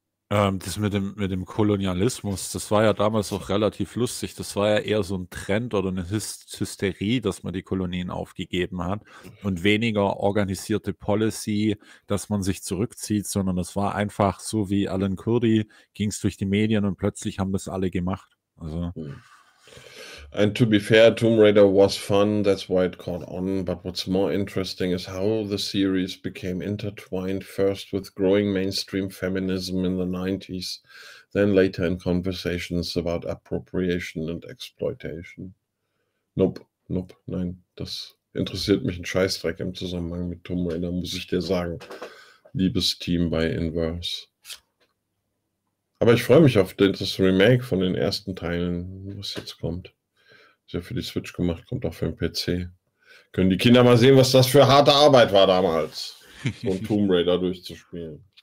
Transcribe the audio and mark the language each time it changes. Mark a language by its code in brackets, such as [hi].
[de] Das mit dem Kolonialismus, das war ja damals auch relativ lustig. Das war ja eher so ein Trend oder eine Hysterie, dass man die Kolonien aufgegeben hat und weniger organisierte Policy, dass man sich zurückzieht, sondern es war einfach so wie Alan Kurdi, ging es durch die Medien und plötzlich haben das alle gemacht. Also. [en] And to be fair, Tomb Raider was fun, that's why it caught on, but what's more interesting is how the series became intertwined first with growing mainstream feminism in the 90s, then later in conversations about appropriation and exploitation. Nope, [de] nein, das interessiert mich ein Scheißdreck im Zusammenhang mit Tomb Raider, muss ich dir sagen, liebes Team bei Inverse. Aber ich freue mich auf das Remake von den ersten Teilen, was jetzt kommt. Ist ja für die Switch gemacht, kommt auch für den PC. Können die Kinder mal sehen, was das für harte Arbeit war damals, so ein Tomb Raider durchzuspielen.